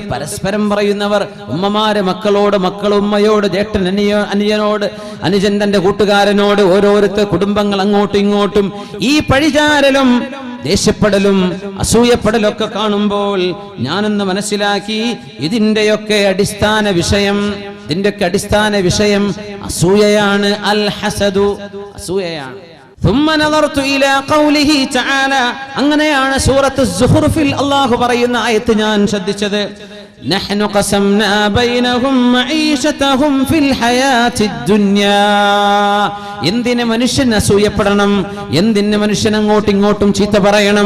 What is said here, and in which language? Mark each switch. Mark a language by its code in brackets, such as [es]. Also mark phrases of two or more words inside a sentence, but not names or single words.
[ml] പരസ്പരം പറയുന്നവർ, ഉമ്മമാര് മക്കളോട്, മക്കൾ ഉമ്മയോട്, ജേഷ്ഠൻ അനുജനോട്, അനുജൻ തന്റെ കൂട്ടുകാരനോട്, ഓരോരുത്തർ കുടുംബങ്ങൾ അങ്ങോട്ടും ഇങ്ങോട്ടും ഈ പഴിചാരലും ദേഷ്യപ്പെടലും അസൂയപ്പെടലൊക്കെ കാണുമ്പോൾ ഞാനൊന്ന് മനസ്സിലാക്കി, ഇതിന്റെയൊക്കെ അടിസ്ഥാന വിഷയം അസൂയയാണ്. [ar] الحسد, അസൂയയാണ്. ثم نظرت الى قوله تعالى, [ml] അങ്ങനെയാണ് സൂറത്ത് സുഹ്റുഫിൽ അല്ലാഹു പറയുന്ന ആയത്ത് ഞാൻ ശ്രദ്ധിച്ചത്. [ar] نحن قسمنا بينهم معيشتهم في الحياة الدنيا. [ml] എന്തിനെ മനുഷ്യൻ അസൂയപ്പെടണം, എന്തിനെ മനുഷ്യൻ അങ്ങോട്ടും ഇങ്ങോട്ടും ചീത്ത പറയണം?